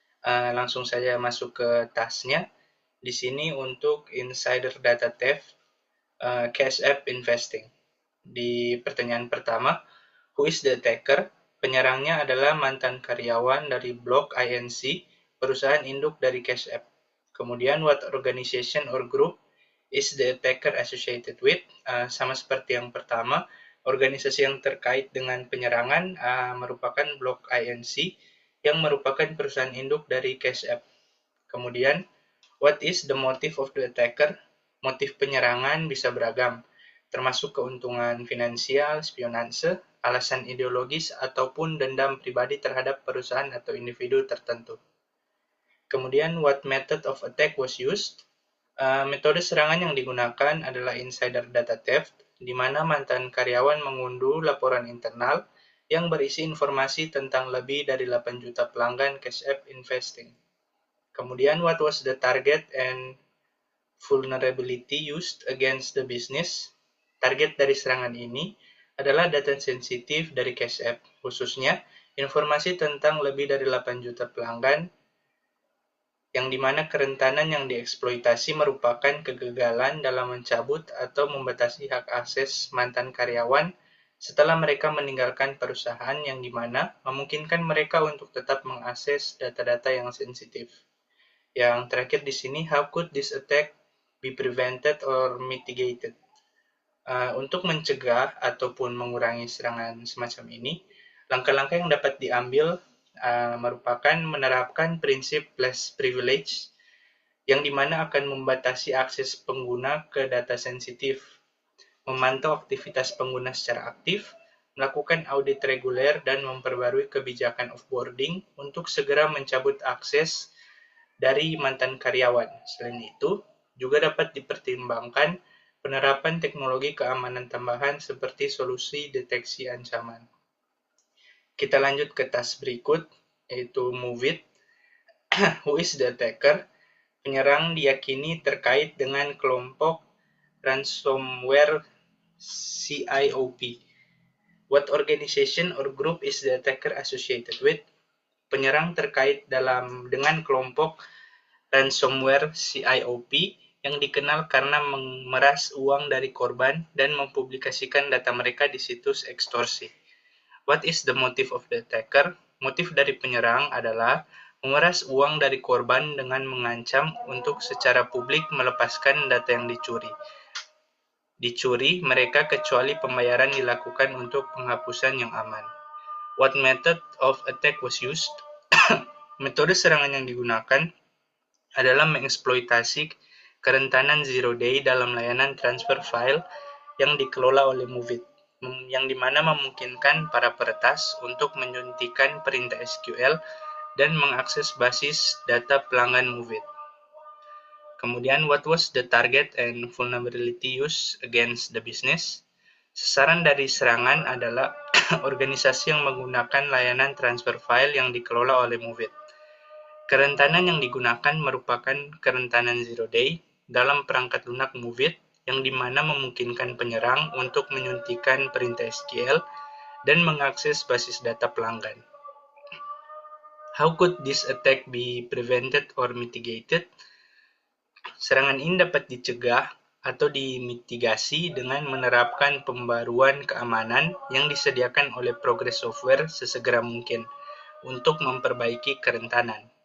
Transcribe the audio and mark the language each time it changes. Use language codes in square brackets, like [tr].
[id] Langsung saja masuk ke tasnya. Di sini untuk Insider Data Theft, Cash App Investing. Di pertanyaan pertama, [en] who is the attacker? [id] Penyerangnya adalah mantan karyawan dari Block Inc., perusahaan induk dari Cash App. [en] Kemudian, what organization or group is the attacker associated with? [id] Sama seperti yang pertama, organisasi yang terkait dengan penyerangan merupakan Block Inc., yang merupakan perusahaan induk dari Cash App. [en] Kemudian, what is the motive of the attacker? [id] Motif penyerangan bisa beragam, termasuk keuntungan finansial, spionase, alasan ideologis, ataupun dendam pribadi terhadap perusahaan atau individu tertentu. [en] Kemudian, what method of attack was used? [id] Metode serangan yang digunakan adalah insider data theft, di mana mantan karyawan mengunduh laporan internal yang berisi informasi tentang lebih dari 8 juta pelanggan Cash App Investing. [en] Kemudian, what was the target and vulnerability used against the business? [id] Target dari serangan ini adalah data sensitif dari Cash App, khususnya informasi tentang lebih dari 8 juta pelanggan, yang dimana kerentanan yang dieksploitasi merupakan kegagalan dalam mencabut atau membatasi hak akses mantan karyawan setelah mereka meninggalkan perusahaan, yang dimana memungkinkan mereka untuk tetap mengakses data-data yang sensitif. Yang terakhir di sini, [en] how could this attack be prevented or mitigated? [id] Untuk mencegah ataupun mengurangi serangan semacam ini, langkah-langkah yang dapat diambil merupakan menerapkan prinsip less privilege, yang dimana akan membatasi akses pengguna ke data sensitif, memantau aktivitas pengguna secara aktif, melakukan audit reguler, dan memperbarui kebijakan offboarding untuk segera mencabut akses dari mantan karyawan. Selain itu, juga dapat dipertimbangkan penerapan teknologi keamanan tambahan seperti solusi deteksi ancaman. Kita lanjut ke task berikut, yaitu Move It. [en] Who is the attacker? [id] Penyerang diyakini terkait dengan kelompok ransomware CIOP. [en] What organization or group is the attacker associated with? [id] Penyerang terkait dengan kelompok ransomware CIOP yang dikenal karena memeras uang dari korban dan mempublikasikan data mereka di situs ekstorsi. [en] What is the motive of the attacker? [id] Motif dari penyerang adalah memeras uang dari korban dengan mengancam untuk secara publik melepaskan data yang dicuri mereka kecuali pembayaran dilakukan untuk penghapusan yang aman. [en] What method of attack was used? [id] Metode serangan yang digunakan adalah mengeksploitasi kerentanan zero day dalam layanan transfer file yang dikelola oleh Move It, yang dimana memungkinkan para peretas untuk menyuntikkan perintah SQL dan mengakses basis data pelanggan Move It. [en] Kemudian, what was the target and vulnerability used against the business? [id] Sasaran dari serangan adalah organisasi yang menggunakan layanan transfer file yang dikelola oleh Move It. Kerentanan yang digunakan merupakan kerentanan zero day dalam perangkat lunak Move It, yang dimana memungkinkan penyerang untuk menyuntikkan perintah SQL dan mengakses basis data pelanggan. [en] How could this attack be prevented or mitigated? [id] Serangan ini dapat dicegah atau dimitigasi dengan menerapkan pembaruan keamanan yang disediakan oleh Progress Software sesegera mungkin untuk memperbaiki kerentanan.